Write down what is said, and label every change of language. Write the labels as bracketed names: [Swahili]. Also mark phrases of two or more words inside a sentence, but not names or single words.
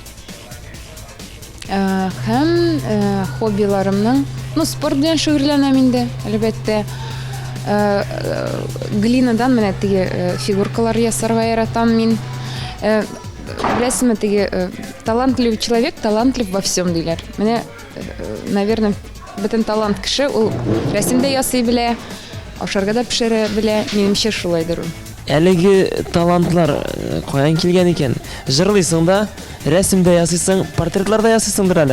[Tatar] Һәм хоббиларымның, спорт белән шөгыльләнәм инде, әлбәттә. Глинадан менә теге фигуркалар ясарга яратам мин. Беләсезме, теге талантлы человек, талантлы [Russian] во всем [Tatar] диләр. Менә, наверное, бөтен талант кеше ул рәсемдә ясый белә, ашарга да пешерә белә, минемчә шулайдыр ул. Әлеге талантлар каян килгән икән? Җырлыйсың да, рәсемдә ясыйсың, портретларда ясыйсыңдыр әле.